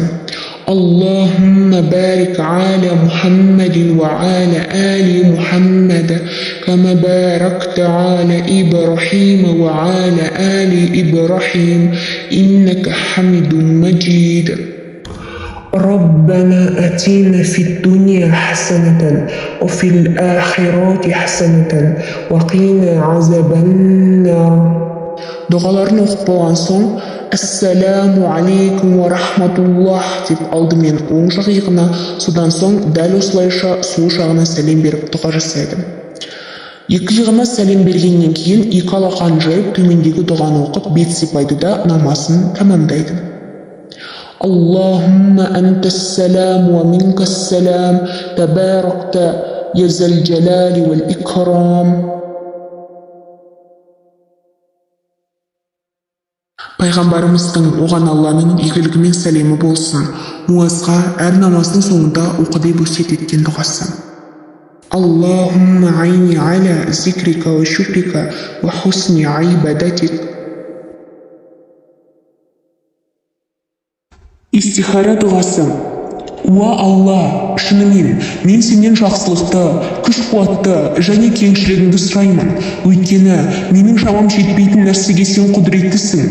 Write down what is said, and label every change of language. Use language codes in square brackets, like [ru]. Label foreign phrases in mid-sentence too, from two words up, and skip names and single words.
[ar] اللهم بارك على محمد وعلى آل محمد كما باركت على إبراهيم وعلى آل إبراهيم إنك حميد مجيد. ربنا آتنا في الدنيا حسنة وفي الآخرة حسنة وقنا عذاب النار. [kk] Дұғаларын оқып болған соң [ar] السلام عليكم ورحمة الله [kk] деп алдымен оң жақ иығына, содан соң дәл осылайша сол жағына сәлем беріп дұға жасайды. Екі иығына сәлем бергеннен кейін екі алақанын жайып төмендегі дұғаны оқып бет сипайды да намазын тамамдайды. [ar] اللهم أنت السلام ومنك السلام تباركت يا ذا الجلال والإكرام. [kk] Пайғамбарымыздың оған Алланың игілігі мен сәлемі болсын. Муазға әр намаздың соңында оқы деп өсиет еткен дұғасы. [ar] اللهم أعني على ذكرك وشكرك وحسن عبادتك. [kk] Истихара дұғасы. Уа Алла, шынымен, мен сенен жақсылықты, күш-қуатты және кеңшілігіңді сұраймын. Өйткені менің шамам жетпейтін нәрсеге сен құдіреттісің.